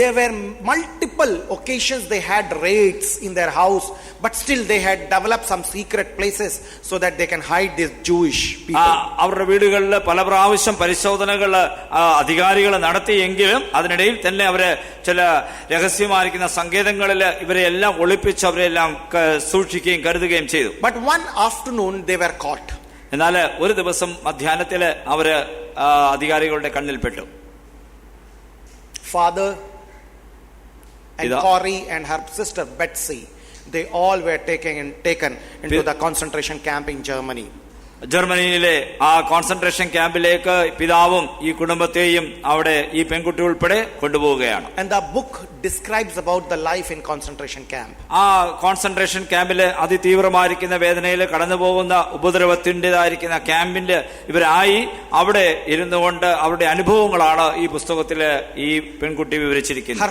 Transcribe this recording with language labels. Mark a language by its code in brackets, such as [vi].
[en] There were multiple occasions they had raids in their house, but still they had developed some secret places so that they can hide these Jewish people. [ml] അവരുടെ വീടുകളിൽ പല പ്രാവശ്യം പരിശോധനകൾ അധികാരികൾ നടത്തിയെങ്കിലും അതിനിടയിൽ തന്നെ അവര് ചില രഹസ്യമായിരിക്കുന്ന സങ്കേതങ്ങളിൽ ഇവരെ എല്ലാം ഒളിപ്പിച്ച് അവരെല്ലാം സൂക്ഷിക്കുകയും കരുതുകയും ചെയ്തു. [en] But one afternoon they were caught. [ml] എന്നാൽ ഒരു ദിവസം മധ്യാഹ്നത്തില് അവര് അധികാരികളുടെ കണ്ണിൽപ്പെട്ടു. [en] Father and Corrie and her sister Betsy, they all were taken into the concentration camp in Germany. [ml] ജർമ്മനിയിലെ ആ കോൺസെൻട്രേഷൻ ക്യാമ്പിലേക്ക് പിതാവും ഈ കുടുംബത്തെയും അവിടെ ഈ പെൺകുട്ടി ഉൾപ്പെടെ കൊണ്ടുപോവുകയാണ്. [en] And the book describes about the life in concentration camp. [ml] ആ കോൺസെൻട്രേഷൻ ക്യാമ്പില് അതിതീവ്രമായിരിക്കുന്ന വേദനയിൽ കടന്നുപോകുന്ന ഉപദ്രവത്തിൻ്റെതായിരിക്കുന്ന ക്യാമ്പിന്റെ ഇവരായി അവിടെ ഇരുന്നു കൊണ്ട് അവരുടെ അനുഭവങ്ങളാണ് ഈ പുസ്തകത്തില് ഈ പെൺകുട്ടി വിവരിച്ചിരിക്കുന്നത്.